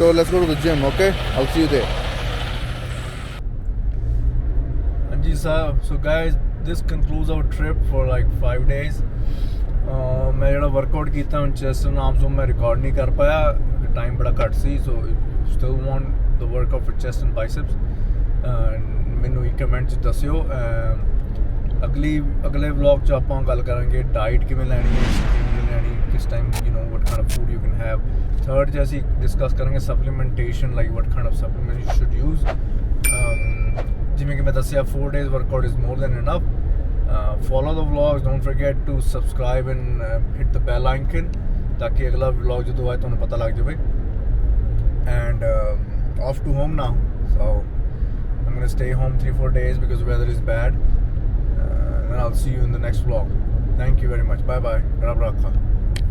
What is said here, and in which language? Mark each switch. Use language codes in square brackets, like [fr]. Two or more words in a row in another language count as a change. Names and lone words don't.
[en] So let's go to the gym. Okay, I'll see you there. ਹਾਂਜੀ ਸਰ, so guys this concludes our trip for like 5 days. [pa] ਮੈਂ ਜਿਹੜਾ ਵਰਕਆਊਟ ਕੀਤਾ ਹੁਣ [en] chest and arms [pa] ਉਹ ਮੈਂ ਰਿਕਾਰਡ ਨਹੀਂ ਕਰ ਪਾਇਆ, ਟਾਈਮ ਬੜਾ ਘੱਟ ਸੀ। [en] so still want the workout for chest and biceps। [pa] ਮੈਨੂੰ ਇੱਕ ਕਮੈਂਟ 'ਚ ਦੱਸਿਓ। ਅਗਲੇ ਵਲੌਗ 'ਚ ਆਪਾਂ ਗੱਲ ਕਰਾਂਗੇ ਡਾਈਟ ਕਿਵੇਂ ਲੈਣੀ ਹੈ, ਕਿਵੇਂ ਲੈਣੀ, ਕਿਸ ਟਾਈਮ [en] you know what kind of food you can have. [pa] ਥਰਡ 'ਚ ਅਸੀਂ ਡਿਸਕਸ ਕਰਾਂਗੇ ਸਪਲੀਮੈਂਟੇਸ਼ਨ, [en] like what kind of supplement you should use. [pa] ਜਿਵੇਂ ਕਿ ਮੈਂ ਦੱਸਿਆ [en] 4 days workout is more than enough. Follow the vlogs, don't forget to subscribe and hit the bell icon [pa] ਤਾਕਿ ਅਗਲਾ ਵਲੌਗ ਜਦੋਂ ਆਏ ਤੁਹਾਨੂੰ ਪਤਾ ਲੱਗ ਜਾਵੇ। [en] And off to home now, so I'm gonna stay home 3-4 days because the weather is bad, and I'll see you in the next vlog. Thank you very much. Bye bye. [pa] ਰੱਬ ਰਾਖਾ.